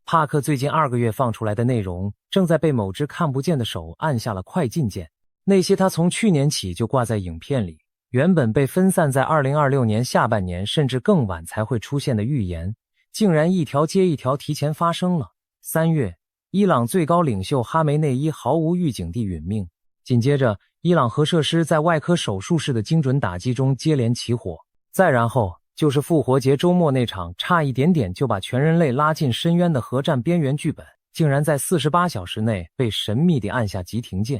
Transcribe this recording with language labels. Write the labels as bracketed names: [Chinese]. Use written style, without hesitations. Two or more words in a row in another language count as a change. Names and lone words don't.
[Chinese] 帕克最近2個月放出來的內容正在被某只看不見的手按下了快進鍵。那些他從去年起就掛在影片裡，原本被分散在2026年下半年甚至更晚才会出現的預言，竟然一條接一條提前發生了。3月，伊朗最高領袖哈梅內伊毫無預警地殒命。緊接着，伊朗核設施在外科手術室的精準打擊中接連起火。再然後，就是復活節周末那場差一點點就把全人類拉進深淵的核戰邊緣劇本，竟然在48小時內被神秘地按下急停鍵。